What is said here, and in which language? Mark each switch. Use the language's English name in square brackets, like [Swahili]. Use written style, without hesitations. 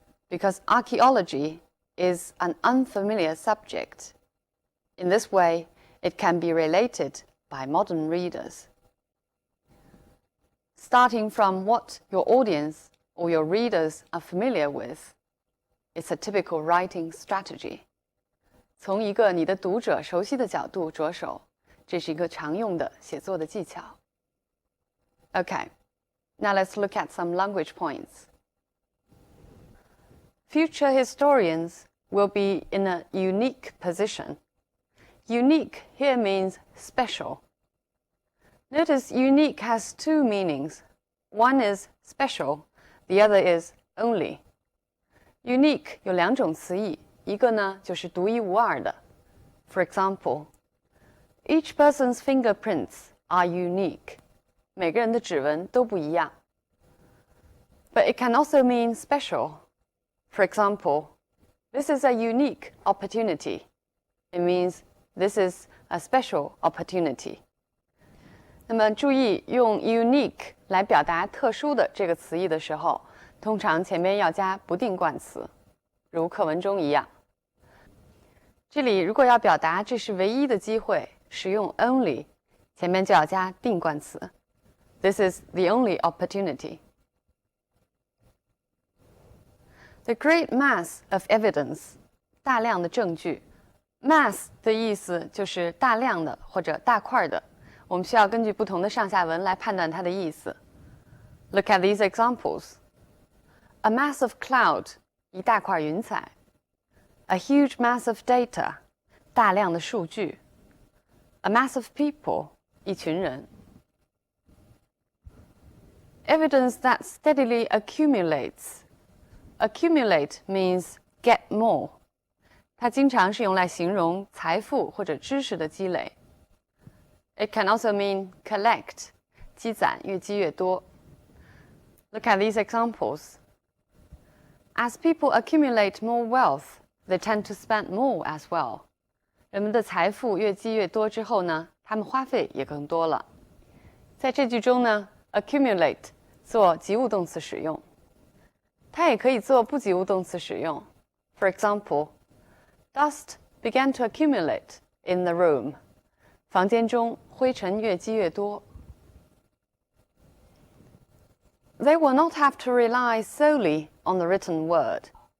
[English] Because archaeology is an unfamiliar subject. In this way, it can be related by modern readers. Starting from what your audience or your readers are familiar with, it's a typical writing strategy. [Chinese] 从一个你的读者熟悉的角度着手，这是一个常用的写作的技巧。 [English] Okay, now let's look at some language points. Future historians will be in a unique position. Unique here means special. Notice unique has two meanings. One is special, the other is only. [Chinese] Unique 有两种词义。一个呢，就是独一无二的。 [English] For example, each person's fingerprints are unique. [Chinese] 每个人的指纹都不一样。 [English] But it can also mean special. For example, This is a unique opportunity. It means this is a special opportunity. [Chinese] 那么注意用 unique 来表达特殊的这个词义的时候，通常前面要加不定冠词，如课文中一样。这里如果要表达这是唯一的机会，使用 only， 前面就要加定冠词。 [English] This is the only opportunity. The great mass of evidence, [Chinese] 大量的证据。 mass 的意思就是大量的或者大块的，我们需要根据不同的上下文来判断它的意思。 [English] Look at these examples. A mass of cloud, [Chinese] 一大块云彩。 [English] A huge mass of data, [Chinese] 大量的数据。 [English] A mass of people, [Chinese] 一群人。 [English] Evidence that steadily accumulates. Accumulate means get more. [Chinese] 它经常是用来形容财富或者知识的积累。 [English] It can also mean collect, [Chinese] 积攒，越积越多。 [English] Look at these examples. As people accumulate more wealth, they tend to spend more as well. [Chinese] 人们的财富越积越多之后呢，他们花费也更多了。在这句中呢 ，accumulate 做及物动词使用，它也可以做不及物动词使用。 [English] For example, dust began to accumulate in the room. [Chinese] 房间中灰尘越积越多。 [English] They will not have to rely solely on the written word.